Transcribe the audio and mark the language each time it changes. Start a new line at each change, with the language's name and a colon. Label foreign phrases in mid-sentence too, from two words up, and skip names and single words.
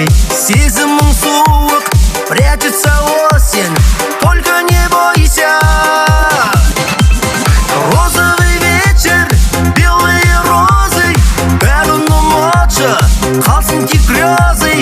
Kazakh: Сезімің суық,
Russian: прячется осень, только не бойся. Розовый вечер, белые розы,
Kazakh: бәрі ұмытшы, қалсын тек грезы.